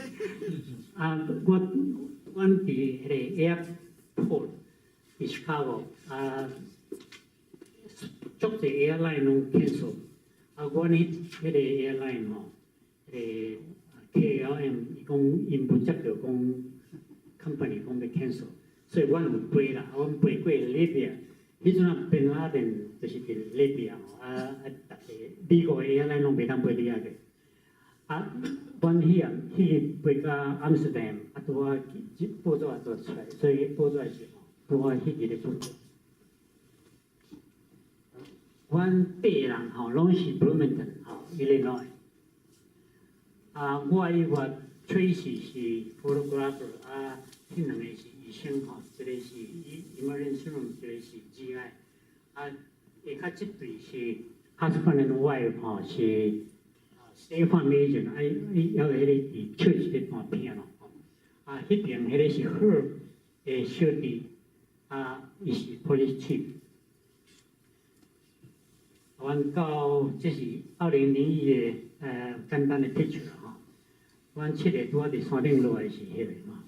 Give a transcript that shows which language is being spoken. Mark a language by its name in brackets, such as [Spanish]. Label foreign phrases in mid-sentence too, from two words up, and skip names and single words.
[Min Nan Chinese] 我伫迄个 airport 伫 Chicago， 足侪 airline 拢 cancel， 我呢迄个 airline 迄个 KLM 伊讲因不接着讲 company 讲要 cancel， 所以阮有飞啦，阮飞过 Libya， 迄阵Bin Laden就是伫 Libya， 逐个美国的 airline 拢袂当飞你遐个。阮去飞到阿姆斯特丹，拄啊报纸也做出来，所以报纸是拄啊迄日的报纸。阮爬人拢是 Bloomington Illinois。我以外 Tracy 是 photographer， 迄两个是医生一个是 [English] emergency room， [Min Nan Chinese] 一个是 GI。下骹这对是 [English] husband and wife [Min Nan Chinese] 是 Stefan Major，还有迄个伫 church 咧看片咯。迄边迄个是 Herb 的小弟，伊是 [English] police chief。 [Min Nan Chinese] 阮到这是2001的简单的 picture 阮7个拄仔伫山顶落来是迄个